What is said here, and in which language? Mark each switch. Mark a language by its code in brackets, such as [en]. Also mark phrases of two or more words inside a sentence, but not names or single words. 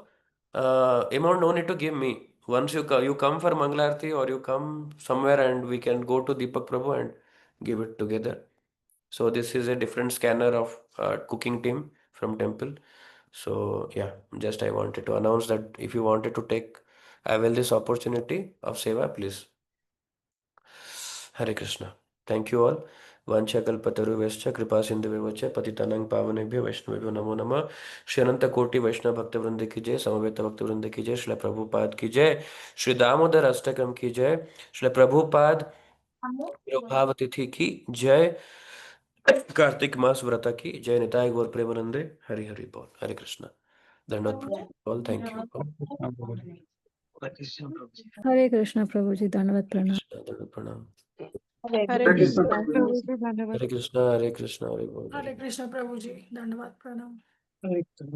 [en] Amount no need to give me. Once you come for Mangalarti or you come somewhere and we can go to Deepak Prabhu and give it together. So this is a different scanner of cooking team from temple. So yeah, just I wanted to announce that if you wanted to take avail this opportunity of seva, please. [hi] हरे कृष्ण. [en] Thank you all. [sa] वाञ्छाकल्पतरुभ्यश्च कृपासिन्धुभ्य एव च पतितानां पावनेभ्यो वैष्णवेभ्यो नमो नमः. [hi] श्री अनंत कोटि वैष्णव भक्त वृंद की जय, समवेत भक्त वृंद की जय, श्री प्रभुपाद की जय, श्री दामोदराष्टकम् की जय, श्री प्रभुपाद प्रभावतिथि की जय, कार्तिक मास व्रता की जय। निताय गौर प्रेमानंदे। हरि हरि बोल। हरे कृष्णा। धन्यवाद ऑल। [en] thank you all. [hi] हरे कृष्ण प्रभुजी, दंडवत प्रणाम. दंडवत प्रणाम। हरे कृष्ण प्रभुजी, धन्यवाद। हरे कृष्णा हरे कृष्णा हरे बोल। हरे कृष्ण प्रभु जी, धन्यवाद प्रणाम।